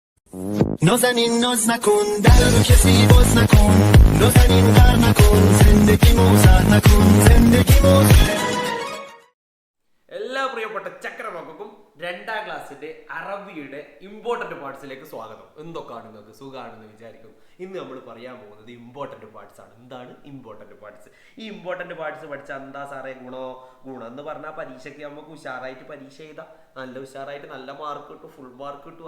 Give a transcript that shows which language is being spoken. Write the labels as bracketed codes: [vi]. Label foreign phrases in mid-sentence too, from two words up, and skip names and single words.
[fa] نازنین ناز نکن در رو کسی باز نکن نازنین غر نکن زندگی موزر نکن زندگی موزر [ml] എല്ലാ പ്രിയപ്പെട്ട ചക്രമക്കും രണ്ടാം ക്ലാസ്സിന്റെ അറബിയുടെ [en] important partsilekku [ml] സ്വാഗതം. എന്തൊക്കെയാണ് നിങ്ങൾക്ക് സുഖമാണെന്ന് വിചാരിക്കും. ഇന്ന് നമ്മൾ പറയാൻ പോകുന്നത് [en] important parts [ml] ആണ്. എന്താണ് [en] important parts? [ml] ഈ [en] important parts [ml] പഠിച്ചാൽ എന്താ സാറേ ഗുണം എന്ന് പറഞ്ഞാൽ പരീക്ഷയ്ക്ക് നമുക്ക് ഉഷാറായിട്ട് പരീക്ഷ എഴുതാം, നല്ല ഉഷാറായിട്ട് നല്ല മാർക്ക് കിട്ടും, [en] full mark [ml] കിട്ടും.